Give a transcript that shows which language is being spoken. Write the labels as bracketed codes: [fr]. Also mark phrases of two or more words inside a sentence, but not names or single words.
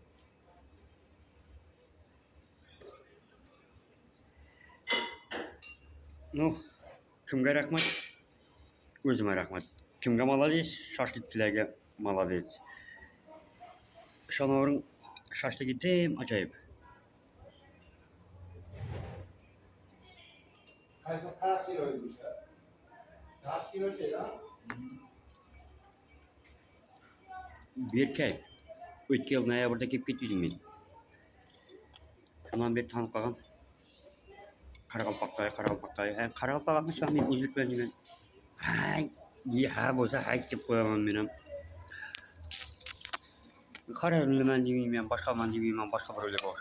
[uz] Ну, kimga rahmat? O'zimga rahmat. Kimga молодец? Shashlikchilarga молодец. Ishonavering, shashligi dim ajoyib. [tr] Kaç kiloymuş ya? Kaç kilo şey lan? Berkay. [uz] O'tgan yil noyabrda kelib ketdim men. Shundan beri tanib qolgan. Qaraqalpoqday. Qaraqalpoq emas, men o'zbekman deyman. Hay, ha bo'lsa hay deb qo'yaman men ham. Xorazmliman demayman, boshqaman demayman, boshqa birovlarga o'xshab.